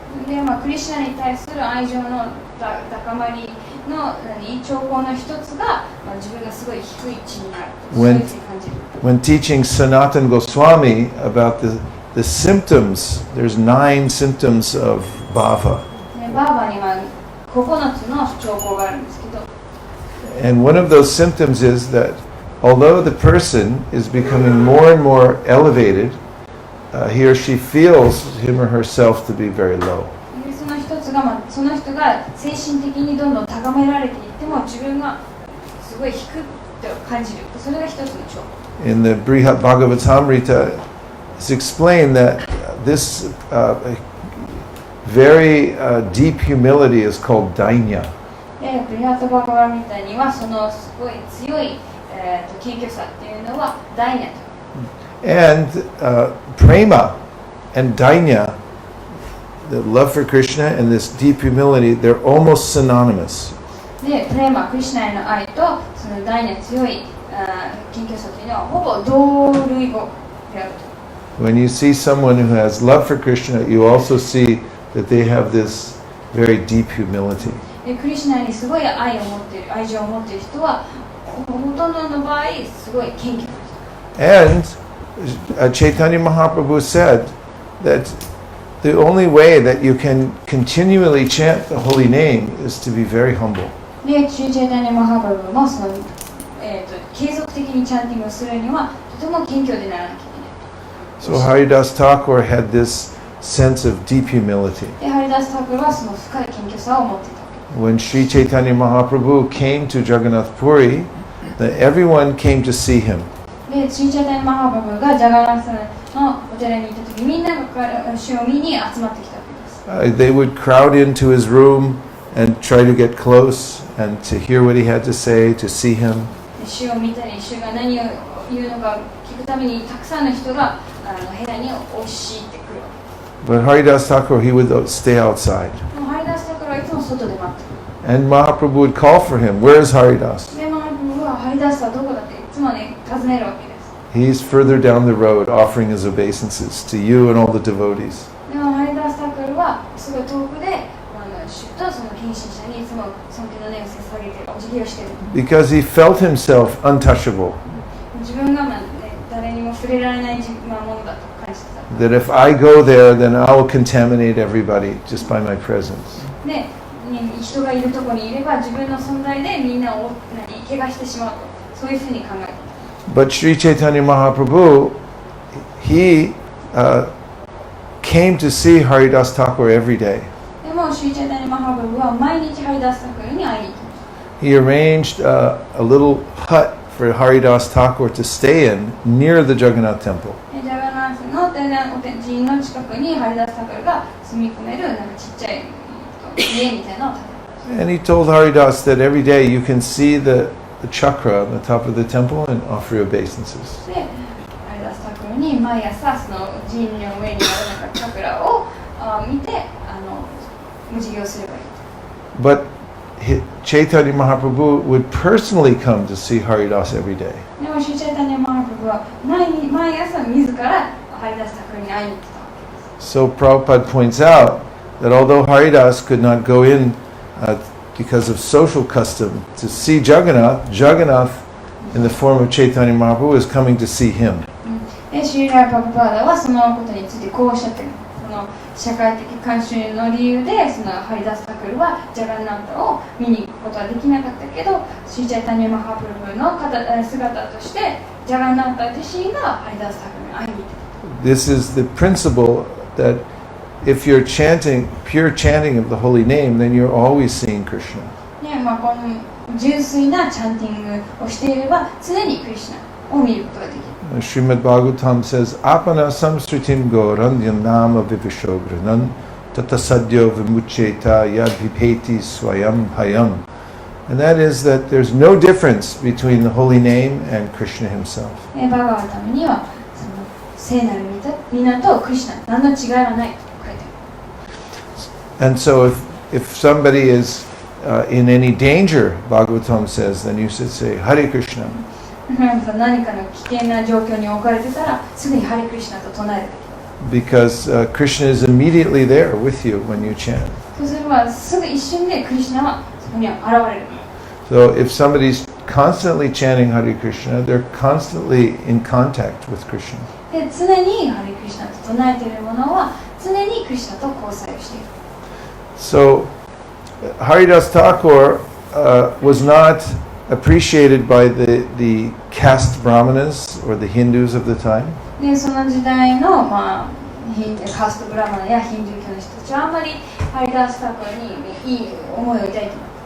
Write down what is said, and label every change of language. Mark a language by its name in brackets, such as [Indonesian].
[Japanese] で、クリシュナに対する愛情の高まりの兆候の一つが、自分がすごい低い地位になると、そういうふうに感じる。 [English] When teaching Sanatana Goswami about the symptoms, there's 9 symptoms of bhava. [Japanese] バーバには9つの兆候があるんですけど、 [English] And one of those symptoms is that although the person is becoming more and more elevated, he or she feels him or herself to be very low. [Japanese] その一つが、その人が精神的にどんどん高められていっても自分がすごい低くと感じる。それが一つの兆候。 [English] In the Brihat Bhagavatamrita, it's explained that this very deep humility is called dainya. [Japanese] ブリハットバガバみたいにはそのすごい強い、謙虚さっていうのはダイニャと。 [English] And prema and dainya, the love for Krishna and this deep humility, they're almost synonymous. [Japanese] で、プレーマ、クリシュナへの愛とそのダイニャ強い謙虚さというのはほぼ同類語であると。 [English] When you see someone who has love for Krishna, you also see that they have this very deep humility. [Japanese] で、クリシュナにすごい愛情を持っている人はほとんどの場合すごい謙虚な人。 [English] And Chaitanya Mahaprabhu said that the only way that you can continually chant the holy name is to be very humble. [Japanese] で、シュチェタニャマハプラブもその、継続的にチャンティングをするにはとても謙虚でならなきゃいけない。 [English] So Haridas Thakur had this sense of deep humility. [Japanese] で、ハリダス・タクルはその深い謙虚さを持っていた。 [English] When Sri Chaitanya Mahaprabhu came to Jagannath Puri, everyone came to see him. [Japanese] で、シュチェタニャマハプラブがジャガナスのお寺に行った時、みんなが主を見に集まってきたわけです。 [English] They would crowd into his room and try to get close and to hear what he had to say, to see him. [Japanese] 主を見たり、主が何を言うのか聞くためにたくさんの人が部屋に押し入ってくるわけ。 [English] But Haridas Thakur, he would stay outside. [Japanese] ハリダス・タクルはいつも外で待ってる。 [English] And Mahaprabhu would call for him. Where's Haridas? [Japanese] で、マハプラブはハリダスはどこだっていつもね、尋ねるわけです。 [English] He's further down the road offering his obeisances to you and all the devotees. [Japanese] でもハリダス・タクルはすごい遠くで主とその献身者にいつも尊敬の念を捧げてお辞儀をしている。 [English] Because he felt himself untouchable. [Japanese] 自分が誰にも触れられないものだと感じてた。 [English] that if I go there, then I will contaminate everybody just by my presence. [Japanese] で、人がいるところにいれば自分の存在でみんなを怪我してしまうと、そういうふうに考えていた。 [English] But Sri Chaitanya Mahaprabhu, he came to see Haridasa Thakura every day. [Japanese] でも、シリチャイタニマハプラブは毎日ハリダスタクルに会いに行きました。 [English] He arranged a little hut for Haridasa Thakura to stay in near the Jagannath temple. [Japanese] ジャガナースの寺院の近くにハリダスタクルが住み込めるなんかちっちゃい家みたいなのを建てました。 [English] And he told Haridasa that every day you can see the chakra on the top of the temple and offer your obeisances. [Japanese] で、ハリダスタクルに毎朝その寺院の上にあるなんかチャクラを見て無事業すればいい。 [English] But Chaitanya Mahaprabhu would personally come to see Haridasa every day. [Japanese] でもシリチャイタニマハプラブは毎朝自らハリダスタクルに会いに行ってたわけです。 [English] So Prabhupada points out that although Haridas could not go in because of social custom to see Jagannath, Jagannath in the form of Chaitanya Mahaprabhu is coming to see him. [Japanese] で、シリラ・パプパーダはそのことについてこうおっしゃっている。その社会的慣習の理由でそのハリダスタクルはジャガンナータを見に行くことはできなかったけど、シリチャイタニマハプラブの姿としてジャガンナータ自身がハリダスタクルに会いに行ってた。 [English] This is the principle that if you're chanting, pure chanting of the holy name, then you're always seeing Krishna. [Japanese] ね、この純粋なチャンティングをしていれば常にクリシナを見ることができる。 [English] Srimad Bhagavatam says, [Sanskrit] Apana samsritim gorandyan nama vivishogranam tatasadyo vimucheta yad vipeti swayam hayam. [English] And that is that there's no difference between the holy name and Krishna himself. [Japanese] バガワタムにはその聖なる皆とクリシナ何の違いはないと書いてある。 [English] And so if somebody is in any danger, Bhagavatam says, then you should say, Hare Krishna. [Japanese] 何かの危険な状況に置かれてたらすぐにハリクリシナと唱えるべきだ。 [English] Because Krishna is immediately there with you when you chant. [Japanese] そうすればすぐ一瞬でクリシナはそこには現れる。 [English] So if somebody's constantly chanting Hare Krishna, they're constantly in contact with Krishna. [Japanese] で、常にハリクリシナと唱えている者は常にクリシナと交際をしている。 [English] So Haridasa Thakura was not appreciated by the caste brahmanas or the Hindus of the time. [Japanese] で、その時代の、カーストブラマナやヒンドゥー教の人たちはあんまりハリダスタクラにいい思いを抱いていない。